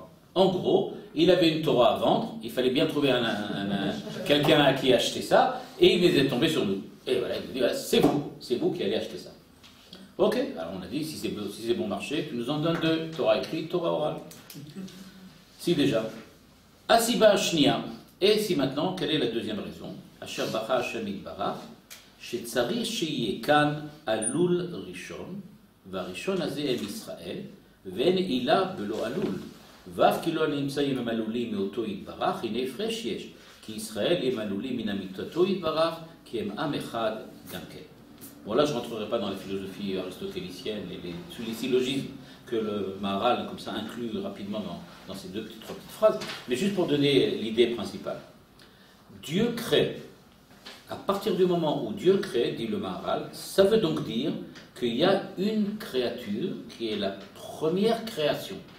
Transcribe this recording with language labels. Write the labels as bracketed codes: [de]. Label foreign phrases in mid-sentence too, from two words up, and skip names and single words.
[fr] En gros, il avait une Torah à vendre, il fallait bien trouver quelqu'un à qui acheter ça, et il est tombé sur nous. Et voilà, il nous dit, voilà, c'est vous qui allez acheter ça. Ok, alors on a dit, si c'est bon marché, tu nous en donnes 2, Torah écrite, Torah orale. Si déjà. [he] הסיבה השנייה. [fr] Et si maintenant, quelle est la deuxième raison? [he] אשר בחר השם יתברך. שצריך שיהיה כאן עלול ראשון, והראשון הזה הם ישראל, ואין עילה בלא עלול. ואף כי לא נמצאים הם עלולים מאותו יתברך, הנה הפרש יש, כי ישראל הם עלולים מן אמיתתו יתברך, כי הם עם אחד גם כן. [fr] Bon là je ne rentrerai pas dans la philosophie aristotélicienne et tous les syllogismes que le Maharal comme ça inclut rapidement dans ces 3 petites phrases, mais juste pour donner l'idée principale. Dieu crée. À partir du moment où Dieu crée, dit le Maharal, ça veut donc dire qu'il y a une créature qui est la première création.